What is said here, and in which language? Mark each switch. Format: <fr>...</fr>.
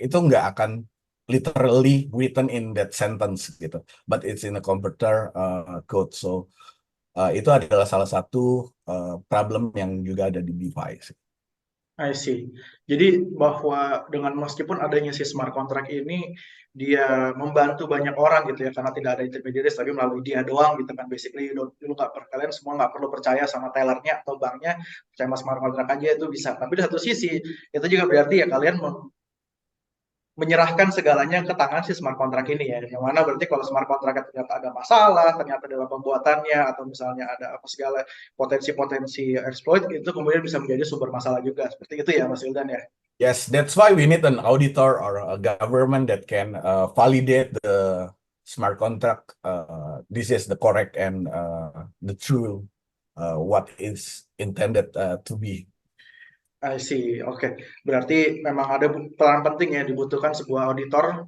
<id>Itu nggak akan</id> <en>literally written in that sentence</en> <id>gitu,</id> <en>but it's in a computer code.</en> <id>So itu adalah salah satu problem yang juga ada di DeFi.</id> <en>I see.</en> <id>Jadi bahwa dengan meskipun adanya si smart contract ini, dia membantu banyak orang gitu ya, karena tidak ada intermediaries, tapi melalui dia doang gitu kan. Basically, kalian semua nggak perlu percaya sama tellernya atau banknya, percaya sama smart contract aja itu bisa. Tapi di satu sisi, itu juga berarti ya kalian menyerahkan segalanya ke tangan si smart contract ini ya. Yang mana berarti kalau smart contract ternyata ada masalah, ternyata dalam pembuatannya, atau misalnya ada apa segala potensi-potensi exploit, itu kemudian bisa menjadi sumber masalah juga. Seperti itu ya Mas Wildan ya?</id> <en>Yes, that's why we need an auditor or a government that can validate the smart contract. This is the correct and the true what is intended to be. I see,</en> <id>oke. Berarti memang ada peran penting ya, dibutuhkan sebuah auditor.</id>